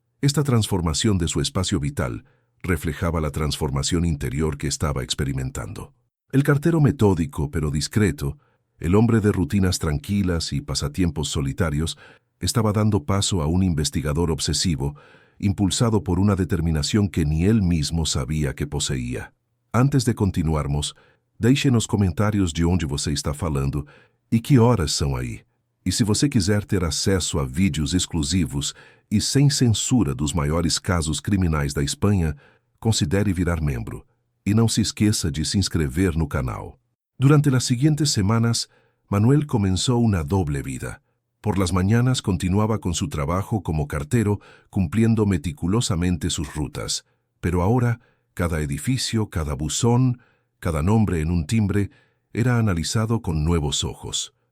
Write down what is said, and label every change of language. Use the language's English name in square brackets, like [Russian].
[Spanish] Esta transformación de su espacio vital reflejaba la transformación interior que estaba experimentando. El cartero metódico pero discreto, el hombre de rutinas tranquilas y pasatiempos solitarios, estaba dando paso a un investigador obsesivo, impulsado por una determinación que ni él mismo sabia que poseía. [Portuguese] Antes de continuarmos, deixe nos comentários de onde você está falando e que horas são aí. E se você quiser ter acesso a vídeos exclusivos e sem censura dos maiores casos criminais da Espanha, considere virar membro. E não se esqueça de se inscrever no canal. [Spanish] Durante las siguientes semanas, Manuel comenzó una doble vida. Por las mañanas continuaba con su trabajo como cartero, cumpliendo meticulosamente sus rutas. Pero ahora, cada edificio, cada buzón, cada nombre en un timbre, era analizado con nuevos ojos.